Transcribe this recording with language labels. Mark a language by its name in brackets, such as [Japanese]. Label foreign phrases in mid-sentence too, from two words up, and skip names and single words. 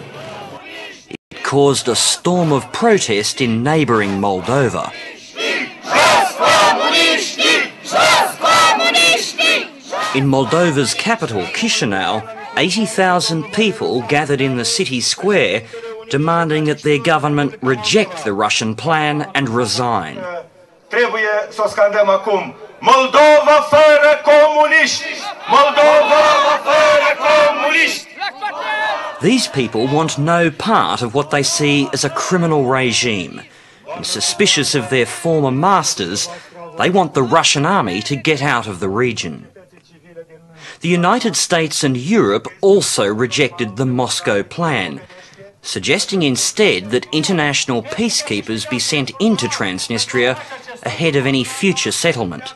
[English] It caused a storm of protest in neighbouring Moldova. In Moldova's capital, Chisinau, 80,000 people gathered in the city square demanding that their government reject the Russian plan and resign. [Romanian] Trebuie să o scandăm acum. Moldova fără comuniști! Moldova fără comuniști! [English] These people want no part of what they see as a criminal regime. And suspicious of their former masters, they want the Russian army to get out of the region. The United States and Europe also rejected the Moscow plan, suggesting instead that international peacekeepers be sent into Transnistria ahead of any future settlement.